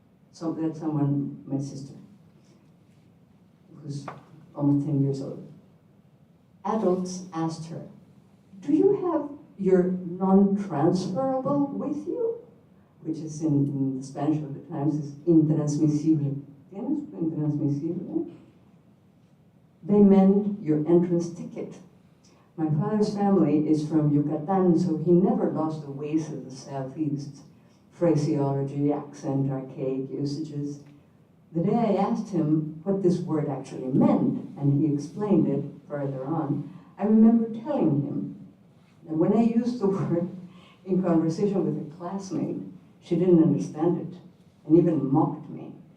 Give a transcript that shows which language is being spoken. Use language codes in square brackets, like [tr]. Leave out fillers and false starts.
[en] So that someone, my sister, who's almost 10 years old. Adults asked her, do you have your non-transferable with you? Which is in the Spanish of the times is intransmisible. [es] ¿Tienes tu intransmisible? [en] They meant your entrance ticket. My father's family is from Yucatan, so he never lost the ways of the Southeast. Phraseology, accent, archaic usages. The day I asked him what this word actually meant, and he explained it further on, I remember telling him that when I used the word in conversation with a classmate, she didn't understand it, and even mocked me.